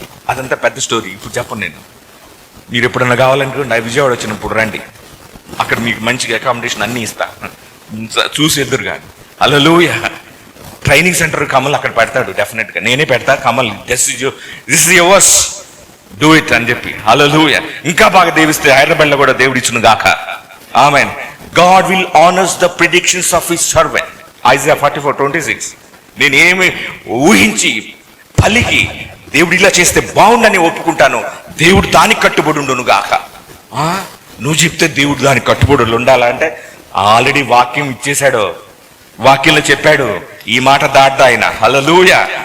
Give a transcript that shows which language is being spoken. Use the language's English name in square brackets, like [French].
[Telugu] అదంతా పెద్ద స్టోరీ, ఇప్పుడు చెప్పను నేను. మీరు ఎప్పుడన్నా కావాలనుకుంటే విజయవాడ వచ్చినప్పుడు రండి, అక్కడ మీకు మంచిగా అకామిడేషన్ అన్నీ ఇస్తా, చూసి ఎదురుగా. హల్లెలూయా. ట్రైనింగ్ సెంటర్ కమల్ అక్కడ పెడతాడు డెఫినెట్గా, నేనే పెడతా. [English] Kamal this is yours, do it [Telugu] అని చెప్పి. హల్లెలూయా. ఇంకా బాగా దేవిస్తే హైదరాబాద్లో కూడా దేవుడు ఇచ్చును గాక. ఆమేన్. [English] God will honors the predictions of his servant. Isaiah 44:26. [Telugu] నేనేమి ఊహించి పలికి దేవుడు ఇలా చేస్తే బాగుండని ఒప్పుకుంటాను, దేవుడు దానికి కట్టుబడి ఉండును గాక. నువ్వు చెప్తే దేవుడు దానికి కట్టుబడులు ఉండాలంటే ఆల్రెడీ వాక్యం ఇచ్చేశాడు, వాక్యంలో చెప్పాడు, ఈ మాట దాటదా ఆయన. హల్లెలూయా.